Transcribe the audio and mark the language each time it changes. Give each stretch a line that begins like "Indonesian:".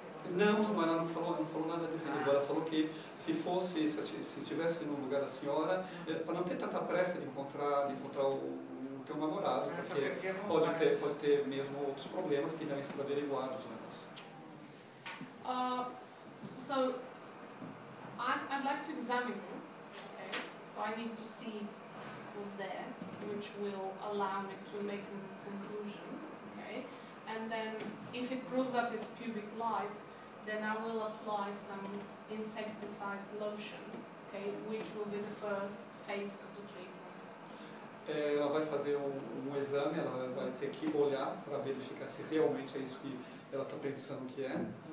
Portuguese: Não, ela não falou nada de perigo. Ela falou que se estivesse no lugar da senhora, para não ter tanta pressa de encontrar o teu namorado, porque pode ter mesmo outros problemas que devem ser averiguados antes.
English: So I'd like to examine you. Okay, so I need to see who's there, which will allow me to make a conclusion. Okay, and then if it proves that it's pubic lice, then I will apply some insecticide lotion, okay, which will be the first phase of the treatment.
Portuguese: Ela vai fazer um exame, ela vai ter que olhar para verificar se realmente é isso que ela está pensando que é.